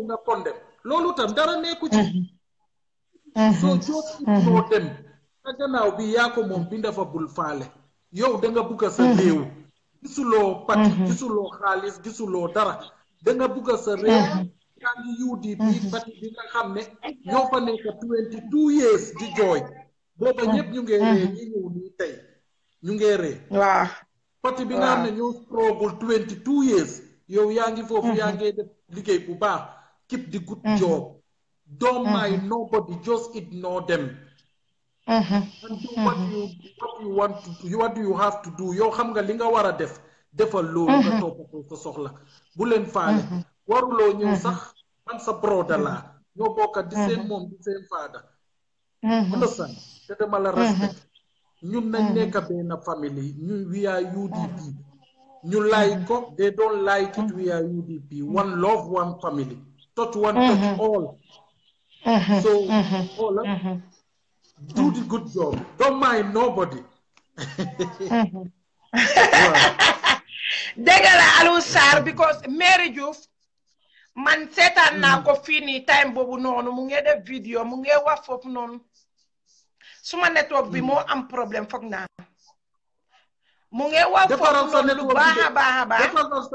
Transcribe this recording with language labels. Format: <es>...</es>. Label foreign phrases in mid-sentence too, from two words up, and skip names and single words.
<wo>nga condamn loolu tam dara nekku ci soo joot noo dem sa gannaaw bi yaa ko moom bi dafa bul faale yow da nga bugga sa réew gisuloo pati gisuloo xaalis gisuloo dara da nga bugga sa réew yaa ngi UDP pati bi nga xam ne ñoo fa nekk 22 years di jooy booba ñëpp ñu ngee ree ñi ñëw nii tey ñu ngee ree waaw pati bi nga xam ne ñoo struggle 22 years yow yaa ngi foofu yaa ngee def liggéey bu baax</wo> <en>keep the good job don't mind nobody just ignore them and do what you want to do what you have to do</en> <wo>yow xam nga li nga war a defal loolu nga toppatoo sa soxla bu leen faale waruloo ñëw sax man sa broda laa ñoo bokka di seen moom di seen faada understand te dama la respect ñun nañ nekk benn family ñu</wo> <en>we are UDP</en> <wo>ñu like ko</wo> <en>they don't like it we are UDP one love one family touch one touch all so all do the good job don't mind nobody</en> <wo>dégg la Alou Sarr because Mary Diouf man seetaan naa ko fii nii time boobu noonu mu ngi def vidéo mu ngi wax foofu noonu suma network bi moo am problème foog naa mu ngi wax foofu noonu lu baax a baax a baax</wo>